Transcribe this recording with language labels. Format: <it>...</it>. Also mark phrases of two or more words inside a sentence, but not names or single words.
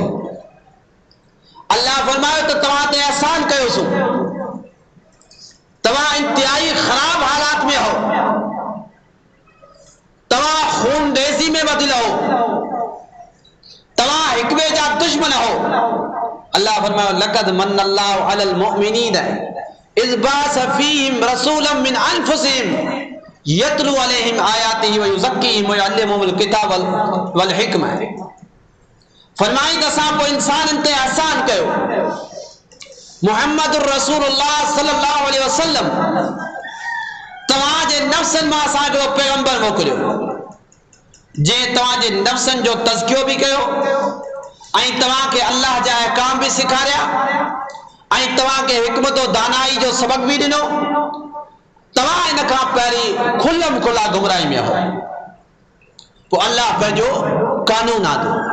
<sd>अल्लाह फरमायो त तव्हां ते एहसान कयोसीं, तव्हां इंतिहाई ख़राब हालात में हो, तव्हां खून रेज़ी में बदिल हो, तव्हां हिक ॿिए जा दुश्मन हो। अल्लाह फरमायो</sd> <ar>لقد من الله على المؤمنين إذ بعث فيهم رسولا من أنفسهم يتلو عليهم آياته ويزكيهم ويعلمهم الكتاب والحكمة.</ar> <sd>फरमाई त असां पोइ इंसाननि ते एहसान कयो,</sd> <ar>محمد رسول الله صلى الله عليه وسلم</ar> <sd>तव्हांजे नफ़्सनि मां असां हिकिड़ो पैगंबर मोकिलियो जंहिं तव्हांजे नफ़्सनि जो तज़कियो बि कयो ऐं तव्हांखे अल्लाह जा अहकाम भी सिखारिया ऐं तव्हांखे हिकमत दानाई जो सबक भी ॾिनो। तव्हां इन खां पहिरीं खुलम खुला गुमराही में हो, पोइ अल्लाह पंहिंजो कानून आंदो।</sd>